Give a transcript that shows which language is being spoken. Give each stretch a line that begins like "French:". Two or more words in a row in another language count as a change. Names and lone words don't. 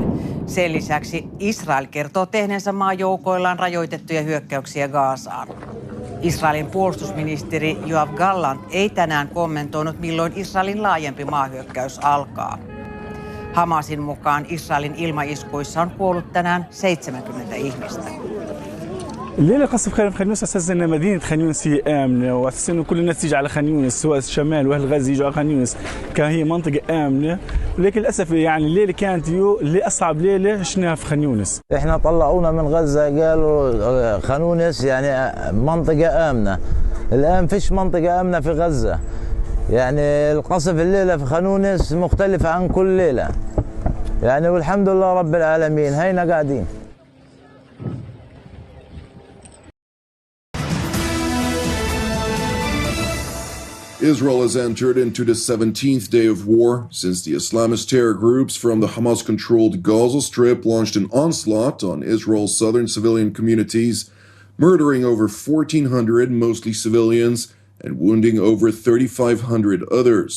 Finnish: Sen lisäksi Israel kertoo tehneensä maajoukoillaan rajoitettuja hyökkäyksiä Gazaan. Israelin puolustusministeri Yoav Gallant ei tänään kommentoinut, milloin Israelin laajempi maahyökkäys alkaa. Hamasin mukaan Israelin ilmaiskuissa on kuollut tänään 70 ihmistä.
Arabic: الليلة قصف خان يونس أساس أن مدينة خان يونس هي آمنة وأساس أن كل الناس تيجي على خان يونس سواء الشمال وأهل غزة يجوا على خان يونس كهي منطقة آمنة ولكن للأسف يعني الليلة كانت اللي أصعب ليلة شفناها في خان يونس. إحنا طلعونا من غزة قالوا خان يونس يعني منطقة آمنة. الآن فيش منطقة آمنة في غزة. يعني القصف الليلة في خان يونس مختلف عن كل ليلة. يعني والحمد لله رب العالمين هينا قاعدين.
English: Israel has entered into the 17th day of war since the Islamist terror groups from the Hamas-controlled Gaza Strip launched an onslaught on Israel's southern civilian communities, murdering over 1,400 mostly civilians and wounding over 3,500 others.